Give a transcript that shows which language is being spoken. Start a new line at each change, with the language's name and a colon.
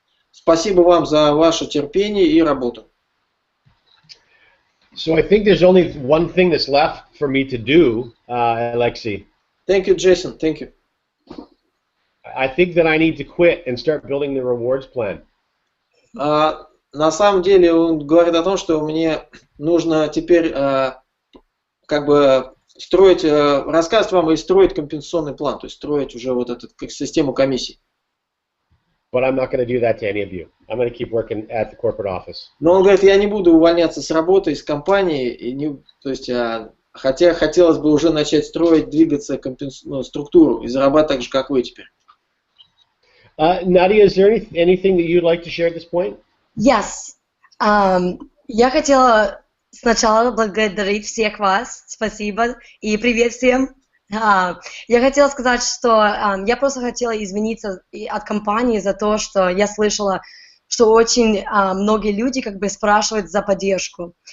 Russian: Спасибо вам за ваше терпение и работу.
English: So I think there's only one thing that's left for me to do, Alexei. Thank you, Jason. Thank you. I think that I need to quit and start building the rewards plan.
Russian: На самом деле он говорит о том, что мне нужно теперь как бы строить, рассказывать вам и строить компенсационный план, то есть строить уже вот эту систему комиссий.
English: But I'm not going to do that to any of you. I'm going to keep working at the corporate office.
Russian: Но он говорит, я не буду увольняться с работы, из компании, и не, то есть, хотя хотелось бы уже начать строить, двигаться структуру и зарабатывать так же, как вы теперь.
English: Nadia, is there anything that you'd like to share at this point? Yes.
Russian: Я хотела сначала благодарить всех вас. Спасибо. И привет всем. Я хотела сказать, что я просто хотела извиниться от компании за то, что я слышала, что очень многие люди как бы спрашивают за поддержку.